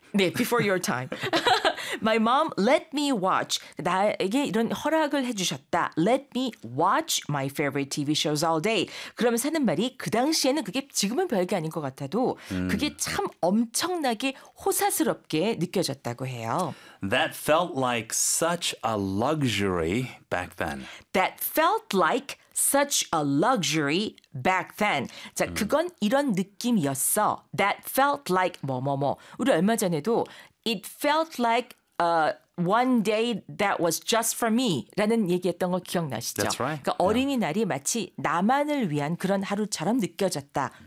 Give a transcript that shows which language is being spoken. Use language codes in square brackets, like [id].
[en] 네, before your time. My mom let me watch. [ko] 나에게 이런 허락을 해주셨다. [en] Let me watch my favorite TV shows all day. [ko] 그러면 사는 말이 그 당시에는 그게 지금은 별게 아닌 것 같아도 그게 참 엄청나게 호사스럽게 느껴졌다고 해요. [en] That felt like such a luxury back then. That felt like such a luxury back then. [ko] 자, 그건 이런 느낌이었어. [en] That felt like [ko] 뭐뭐뭐. 우리 얼마 전에도 [en] It felt like one day that was just for me [ko] 라는 얘기했던 거 기억나시죠? [en] That's right. [ko] 그러니까 어린이날이 마치 나만을 위한 그런 하루처럼 느껴졌다.